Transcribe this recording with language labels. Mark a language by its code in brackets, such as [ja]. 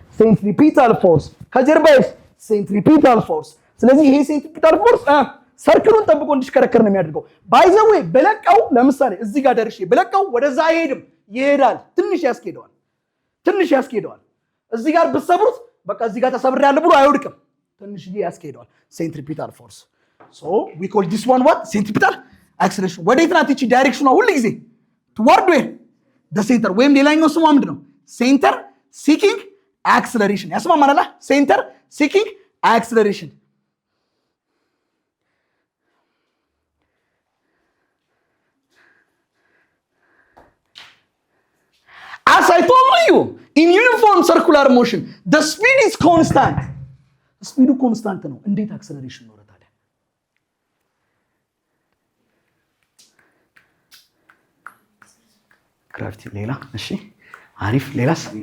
[am] ሴንትሪፒታል ፎርስ። ከጀርባዬስ ሴንትሪፒታል ፎርስ። ስለዚህ ይሄ ሴንትሪፒታል ፎርስ ሰርክሉን ጠብቆ እንዲሽከረከር ነው የሚያደርገው። ባይ ዘ ዌይ በለቀው ለምሳሌ እዚህ ጋር ደርሼ በለቀው ወደዛ አይሄድም፣ ይሄዳል። ትንሽ ያስኬደዋል። እዚህ ጋር ብትሰብሩት በቃ እዚህ ጋር ተሰብሬያለሁ ብሎ አይወድቅም። ትንሽ ያስኬደዋል። ሴንትሪፒታል ፎርስ። ሶ ዊ ኮል ዲስ ዋን ዋት? ሴንትሪፒታል አክሰለሬሽን። ወዴት ናት እቺ? ዳይሬክሽኗ ሁሉ ጊዜ ትወርድ ዌር ደ ሴንተር፣ ወይም ሌላኛው ስሟ ምንድነው? [en] ሴንተር ሲኪንግ አክሰለሬሽን። ያስማማናል? ሴንተር ሲኪንግ አክሰለሬሽን። As I told you, in uniform circular motion, the speed is constant. [am] ስፒዱ ኮንስታንት ነው። እንዴት አክሰለሬሽን ኖረ ታዲያ? ግራቪቲ ሌላ። እሺ አሪፍ። ሌላስ?